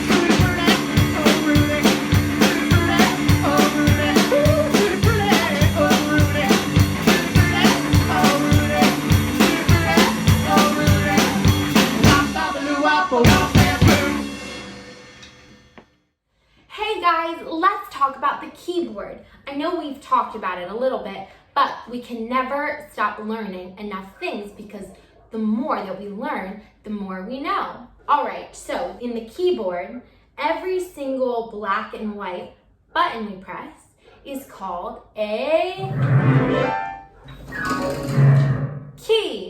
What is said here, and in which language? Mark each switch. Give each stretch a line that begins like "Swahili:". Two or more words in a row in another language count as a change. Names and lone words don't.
English: Rudy, oh Rudy, Rudy, oh Rudy, Rudy, oh Rudy, Rudy, oh Rudy, Wop, bop, wop, wop, bamboo. Hey guys, let's talk about the keyboard. I know we've talked about it a little bit, but we can never stop learning enough things, because the more that we learn, the more we know. All right, so in the keyboard, every single black and white button we press is called a key.